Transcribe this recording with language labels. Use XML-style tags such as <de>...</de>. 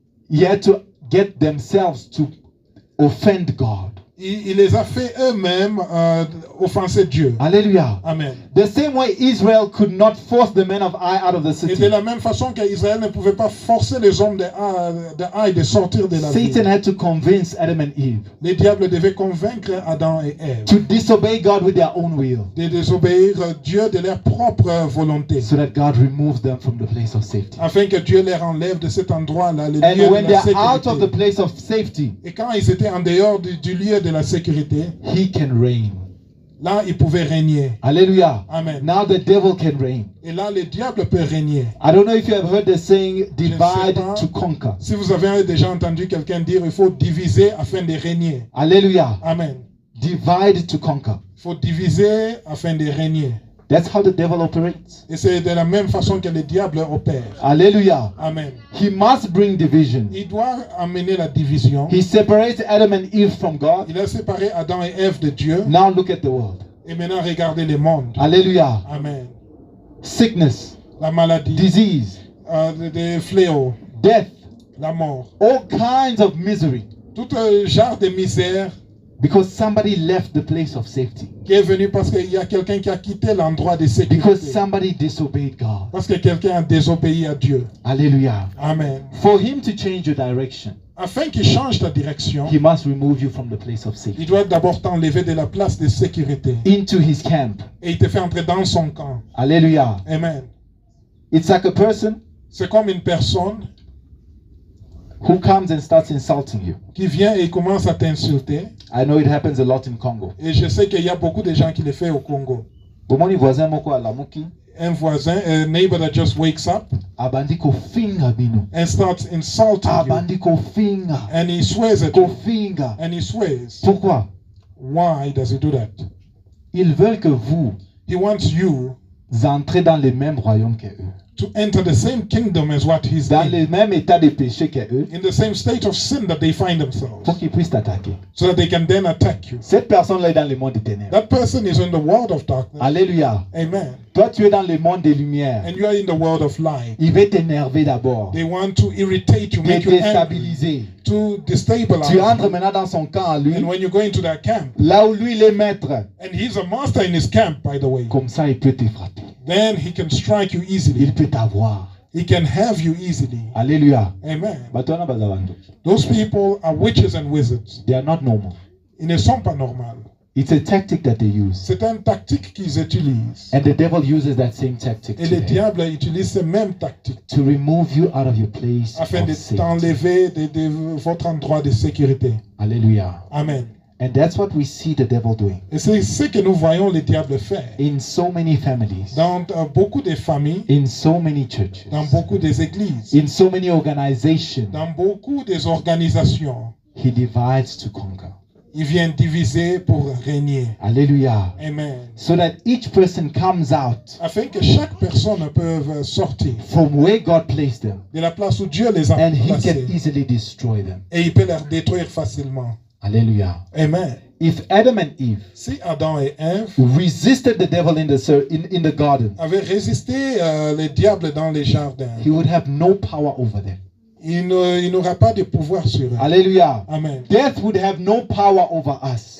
<en>he had to get themselves to offend God.</en> <fr>il les a fait eux-mêmes offenser Dieu.</fr> <en>Hallelujah. Amen. The same way Israel could not force the men of Ai out of the</en> <fr>Et de</fr> <en>city,</en> <fr>la même façon qu'Israël ne pouvait pas forcer les hommes de Haï de sortir de la</fr> <en>Satan</en> <fr>ville.</fr> <en>had to convince Adam and Eve</en> <fr>Les diables devaient convaincre Adam et Ève</fr> <en>to disobey God with their own will</en> <fr>de désobéir Dieu de leur propre volonté,</fr> <en>so that God removes them from the place of safety.</en> <fr>afin que Dieu les enlève de cet endroit-là, le lieu</fr> <en>And when</en> <fr>de la</fr> <en>they're out of the</en> <fr>sécurité.</fr> <en>place of safety,</en> <fr>Et quand ils étaient en dehors du lieu de la sécurité,</fr> <en>he can reign.</en> <fr>là, ils pouvaient régner.</fr> <en>Hallelujah. Amen. Now the devil can reign.</en> <fr>Et là, le diable peut régner.</fr> <en>I don't know if you have heard the saying, divide</en> <fr>pas.</fr> <en>to conquer.</en> <fr>Si vous avez déjà entendu quelqu'un dire, il faut diviser afin de régner.</fr> <en>Hallelujah. Amen. Divide to conquer.</en> <fr>Il faut diviser afin de régner.</fr> <en>That's how the devil operates.</en> <fr>Et c'est de la même façon que le diable opère.</fr> <en>Hallelujah. Amen. He must bring division.</en> <fr>Il doit amener la division.</fr> <en>He separates Adam and Eve from God.</en> <fr>Il a séparé Adam et Ève de Dieu.</fr> <en>Now look at the world.</en> <fr>Et maintenant, regardez le monde.</fr> <en>Hallelujah. Amen. Sickness,</en> <fr>La maladie,</fr> <en>disease,</en> <fr>des fléaux,</fr> <en>death,</en> <fr>la mort.</fr> <en>all kinds of misery.</en> <fr>Tout genre de misère</fr> <en>Because somebody left the place of safety.</en> <fr>Qui est venu parce qu'il y a quelqu'un qui a quitté l'endroit de</fr> <en>Because</en> <fr>sécurité.</fr> <en>somebody disobeyed God.</en> <fr>Parce que quelqu'un a désobéi à Dieu.</fr> <en>Hallelujah. Amen. For him to change your direction,</en> <fr>Afin qu'il change ta direction,</fr> <en>he must remove you from the place of</en> <fr>il</fr> <en>safety</en> <fr>doit d'abord t'enlever de la place de sécurité.</fr> <en>into his camp.</en> <fr>Et il te fait entrer dans son camp.</fr> <en>Hallelujah. Amen. It's like a person</en> <fr>C'est comme une personne</fr> <en>who comes and starts insulting you.</en> <fr>qui vient et commence à t'insulter.</fr> <en>I know it happens a lot in Congo.</en> <fr>Et je sais qu'il y a beaucoup de gens qui le font au Congo.</fr> <ln>Bomoni voisin moko alamuki</ln> <fr>Un voisin,</fr> <en>a neighbor that just wakes up</en> <ln>abandi ko finga bino.</ln> <en>and starts insulting you.</en> <ln>Abandi ko finga.</ln> <en>And he swears at</en> <ln>Ko</ln> <en>you.</en> <ln>finga.</ln> <en>And he swears.</en> <fr>Pourquoi?</fr> <en>Why does he do that?</en> <fr>Ils veulent que vous</fr> <en>He wants you</en> <fr>entrez dans le même royaume que eux.</fr> <en>to enter the same kingdom as what he's</en> <fr>Dans</fr> <en>in.</en> <fr>le même état de péché que eux.</fr> <en>In the same state of sin that they find themselves.</en> <fr>Pour qu'ils puissent t'attaquer.</fr> <en>So that they can then attack you.</en> <fr>Cette personne-là est dans le monde des ténèbres.</fr> <en>That person is in the world of darkness.</en> <fr>Alléluia.</fr> <en>Amen.</en> <fr>Toi, tu es dans le monde des lumières.</fr> <en>And you are in the world of light.</en> <fr>Il veut t'énerver d'abord.</fr> <en>They want to irritate you,</en> <fr>Te</fr> <en>make you angry,</en> <fr>déstabiliser.</fr> <en>to destabilize</en> <fr>Tu entres</fr> <en>you.</en> <fr>maintenant dans son camp à lui.</fr> <en>And when you go into that camp,</en> <fr>Là où lui, il est maître.</fr> <en>and he's a master in his camp, by the way,</en> <fr>Comme ça, il peut te frapper.</fr> <en>then he can strike you easily.</en> <fr>Il peut t'avoir.</fr> <en>He can have you easily.</en> <fr>Alléluia.</fr> <en>Amen.</en> <ln>Batwana bazawandu.</ln> <en>Those people are witches and wizards. They are not normal.</en> <fr>Ils ne sont pas normaux.</fr> <en>It's a tactic that they use.</en> <fr>C'est une tactique qu'ils utilisent.</fr> <en>And the devil uses that same tactic</en> <fr>Et le</fr> <en>today</en> <fr>diable utilise ces mêmes tactiques</fr> <en>to remove you out of your place</en> <fr>afin</fr> <en>of</en> <fr>de</fr> <en>safety.</en> <fr>t'enlever de votre endroit de sécurité.</fr> <en>Hallelujah. Amen. And that's what we see the devil doing</en> <fr>Et c'est ce que nous voyons le diable faire</fr> <en>in so many families,</en> <fr>dans beaucoup de familles,</fr> <en>in so many churches,</en> <fr>dans beaucoup des églises,</fr> <en>in so many organizations.</en> <fr>dans beaucoup des organisations.</fr> <en>He divides to conquer.</en> <fr>Il vient diviser pour régner.</fr> <en>Hallelujah. Amen. So that each person comes out</en> <fr>Afin que chaque personne puisse sortir</fr> <en>from where God placed them</en> <fr>de la place où Dieu les a</fr> <en>and he</en> <fr>placés.</fr> <en>can easily destroy them.</en> <fr>Et il peut les détruire facilement.</fr> <en>Hallelujah. Amen. If Adam and Eve Si Adam et Ève resisted the devil in the garden,</en> <fr>avaient résisté le diable dans les jardins,</fr> <en>he would have no power over them.</en> <fr>il n'aura pas de pouvoir sur eux.</fr> <en>Hallelujah. Amen. Death would have no power over us.</en>